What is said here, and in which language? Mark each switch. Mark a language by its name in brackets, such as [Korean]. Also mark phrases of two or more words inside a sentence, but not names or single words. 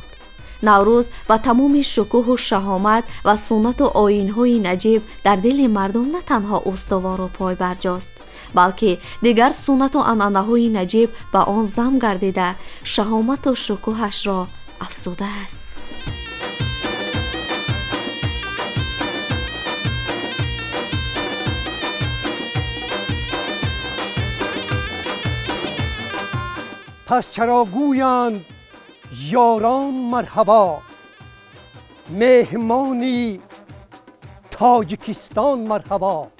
[Tajik] наврӯз ба тамоми шукӯҳу шаҳомат ва суннату оинҳои наҷиб дар дили мардум на танҳо устувору пойбарҷост, балки дигар суннату анъанаҳои наҷиб ба он зам гардида шаҳомату шукӯҳашро афзудааст. [Persian] پس چرا گویند یاران مرحبا، مهمانی تاجیکستان مرحبا.